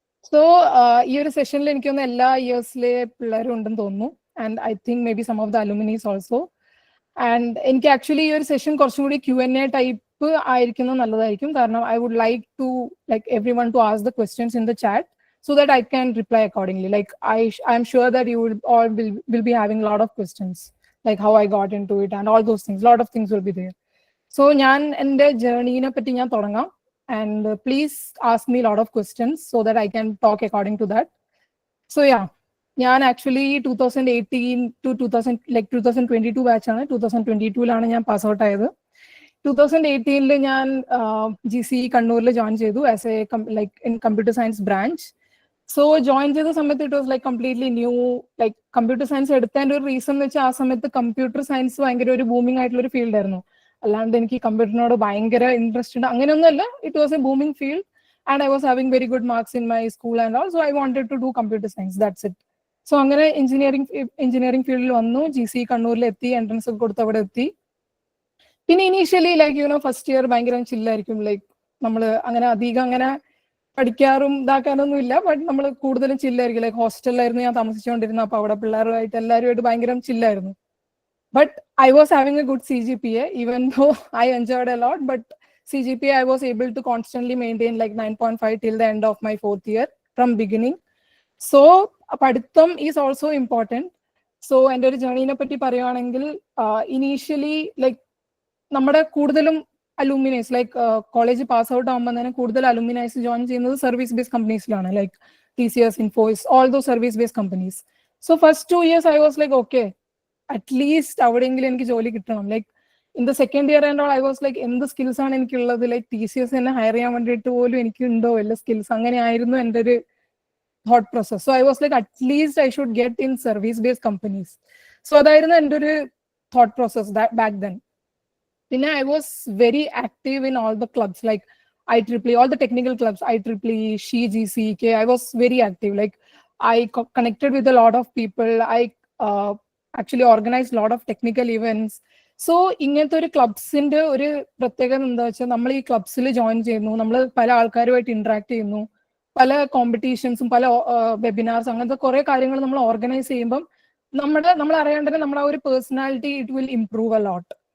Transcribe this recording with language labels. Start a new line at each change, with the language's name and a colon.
Malayalam: So ഈ ഒരു സെഷനിൽ എനിക്കൊന്ന് എല്ലാ ഇയേഴ്സിലെ പിള്ളേരും ഉണ്ടെന്ന് തോന്നുന്നു.
English: And I think maybe some of the alumni also.
Malayalam: And എനിക്ക് ആക്ച്വലി ഈ ഒരു സെഷൻ കുറച്ചും കൂടി Q&A ടൈപ്പ് ആയിരിക്കുന്നത് നല്ലതായിരിക്കും.
English: കാരണം I would like to everyone to ask the questions in the chat so that I can reply accordingly. Like I'm sure that you will be having a lot of questions, like how I got into it and all those things. A lot of things will be there.
Malayalam: So ഞാൻ എൻ്റെ ജേർണീനെ പറ്റി ഞാൻ തുടങ്ങാം.
English: And please ask me a lot of questions so that I can talk according to that.
Malayalam: So yeah, ഞാൻ actually 2018 to 2022 ബാച്ചാണ്. 2022 ഞാൻ pass out ആയത്. 2018 ഞാൻ GC കണ്ണൂരിൽ ജോയിൻ ചെയ്തു as A in computer science branch. So join ചെയ്ത സമയത്ത്
English: It was completely new.
Malayalam: Computer science എടുത്തതിന്റെ ഒരു reason എന്ന് വെച്ചാൽ ആ സമയത്ത് കമ്പ്യൂട്ടർ സയൻസ് ഭയങ്കര ഒരു ബൂമിംഗ് ആയിട്ടുള്ള ഒരു ഫീൽഡ് ആയിരുന്നു. അല്ലാണ്ട് എനിക്ക് കമ്പ്യൂട്ടറിനോട് ഭയങ്കര ഇൻട്രസ്റ്റ് ഉണ്ട് അങ്ങനെയൊന്നുമല്ല.
English: It was a booming field and I was having very good marks in my school and all. So I wanted to do computer science, that's it. So
Malayalam: അങ്ങനെ എഞ്ചിനീയറിംഗ് ഫീൽഡിൽ വന്നു. GC കണ്ണൂരിൽ എത്തി, എൻട്രൻസ് ഒക്കെ കൊടുത്ത് അവിടെ എത്തി. പിന്നെ ഇനീഷ്യലി ഫസ്റ്റ് ഇയർ ഭയങ്കര ചില്ലായിരിക്കും. നമ്മൾ അങ്ങനെ അധികം അങ്ങനെ പഠിക്കാറും ഇതാക്കാനൊന്നും ഇല്ല. ബട്ട് നമ്മൾ കൂടുതലും ചില്ലായിരിക്കും. ഹോസ്റ്റലിലായിരുന്നു ഞാൻ താമസിച്ചുകൊണ്ടിരുന്നത്. അപ്പൊ അവിടെ പിള്ളേരുമായിട്ട് എല്ലാവരുമായിട്ട് ഭയങ്കര ചില്ലായിരുന്നു.
English: But I was having a good CGPA, even though I enjoyed a lot. But CGPA, I was able to constantly maintain 9.5 till the end of my 4th year from beginning. So, പഠിത്തം is also important.
Malayalam: So, എൻ്റെ ഒരു ജേർണീനെ പറ്റി പറയുകയാണെങ്കിൽ initially നമ്മുടെ കൂടുതലും അലൂമിനൈസ് college pass out ആകുമ്പോൾ തന്നെ കൂടുതൽ അലൂമിനൈസ് ജോയിൻ ചെയ്യുന്നത് service based കമ്പനീസിലാണ്.
English: TCS, Infosys, all those service based companies. So first 2 years I was okay, at least
Malayalam: അവിടെയെങ്കിലും എനിക്ക് ജോലി കിട്ടണം.
English: in the second year and all I was like
Malayalam: എന്ത് സ്കിൽസ് ആണ് എനിക്കുള്ളത്, ലൈക്ക് TCS എന്നെ ഹയർ ചെയ്യാൻ വേണ്ടിയിട്ട് പോലും എനിക്ക് ഉണ്ടോ വല്ല സ്കിൽസ്, അങ്ങനെയായിരുന്നു എൻ്റെ ഒരു thought process.
English: So I was like, at least I should get in service-based companies. So
Malayalam: അതായിരുന്നു എൻ്റെ ഒരു
English: thought process back then. Then I was very active in all the clubs, like IEEE, all the technical clubs, IEEE, SHE, GCK. I was very active. Like I connected with a lot of people. I actually organized a lot of technical events.
Malayalam: So ഇങ്ങനത്തെ ഒരു ക്ലബ്സിന്റെ ഒരു പ്രത്യേകത എന്താ വെച്ചാൽ, നമ്മൾ ഈ ക്ലബ്സിൽ join ചെയ്യുന്നു, നമ്മൾ പല ആൾക്കാരുമായിട്ട് ഇന്ററാക്ട് ചെയ്യുന്നു, പല കോമ്പറ്റീഷൻസും പല വെബിനാർസ് അങ്ങനത്തെ കുറെ കാര്യങ്ങൾ നമ്മൾ ഓർഗനൈസ് ചെയ്യുമ്പം നമ്മൾ അറിയാണ്ട് തന്നെ നമ്മുടെ ആ ഒരു personality
English: It will improve a lot.